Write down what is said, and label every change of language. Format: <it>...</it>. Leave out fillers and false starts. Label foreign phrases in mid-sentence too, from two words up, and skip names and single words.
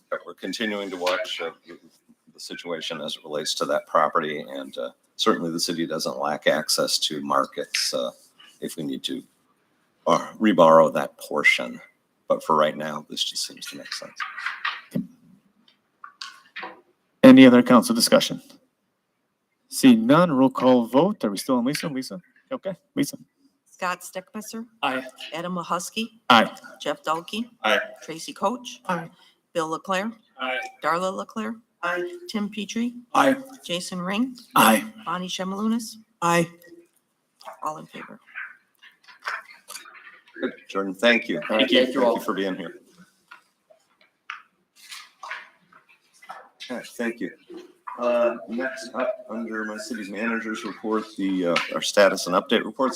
<en>We're continuing to watch the situation as it relates to that property, and certainly the city doesn't lack access to markets if we need to reborrow that portion. But for right now, this just seems to make sense. Any other council discussion? Seeing none, roll call vote. Are we still on Lisa? Lisa? Okay, Lisa. Scott Steckmesser. Aye. Adam Mahusky. Aye. Jeff Dalkey. Aye. Tracy Coach. Aye. Bill Leclerc. Aye. Darla Leclerc. Aye. Tim Petrie. Aye. Jason Ring. Aye. Bonnie Shemalunas. Aye. All in favor. Good, Jordan, thank you. Thank you all. Thank you for being here. Okay, thank you. Next up, under my city's manager's report, our status and update reports.</en>